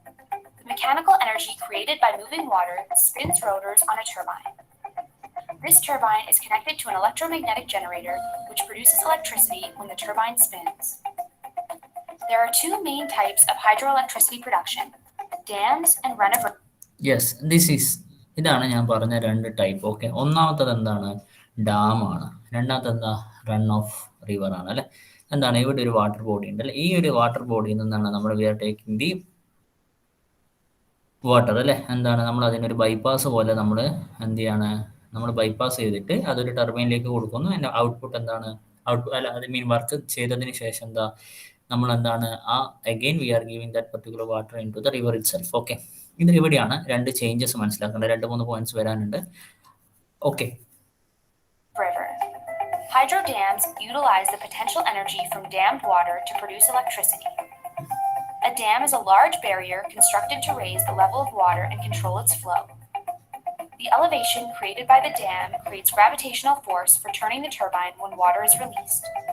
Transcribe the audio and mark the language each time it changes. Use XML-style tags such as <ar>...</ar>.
<en>The mechanical energy created by moving water spins rotors on a turbine. This turbine is connected to an electromagnetic generator, which produces electricity when the turbine spins. There are two main types of hydroelectricity production, dams and run-of-river. Yes, this is</en> <ml>ഇതാണ് ഞാൻ പറഞ്ഞ രണ്ട് type. Okay, ഒന്നാമത്തത് എന്താണ്? Dam ആണ്. രണ്ടാമത്തെ എന്താ? Run off river ആണ് അല്ലെ. ഇവിടെ ഒരു വാട്ടർ ബോഡി ഉണ്ട് അല്ലെ. ഈ ഒരു വാട്ടർ ബോഡിയിൽ നിന്നാണ് നമ്മൾ</ml> <en>we are taking the water</en> <ml>അല്ലെ. നമ്മൾ അതിനൊരു ബൈപ്പാസ് പോലെ നമ്മൾ ബൈപ്പാസ് ചെയ്തിട്ട് അതൊരു ടർബൈനിലേക്ക് കൊടുക്കുന്നു. അതിൻ്റെ ഔട്ട്പുട്ട് എന്താണ്?</ml> <en>I mean work</en> <ml>ചെയ്തതിന് ശേഷം എന്താ നമ്മൾ എന്താണ്</ml> <en>Again we are giving that particular water into the river itself.</en> <ml>Okay, ഇത് ഇവിടെയാണ് രണ്ട് ചേഞ്ചസ് മനസ്സിലാക്കേണ്ടത്, 2-3 പോയിന്റ്സ് വരാനുണ്ട്. Okay,</ml> <en>River. Hydro dams utilize the potential energy from dammed water to produce electricity. A dam is a large barrier constructed to raise the level of water and control its flow. The elevation created by the dam creates gravitational force for turning the turbine when water is released.</en>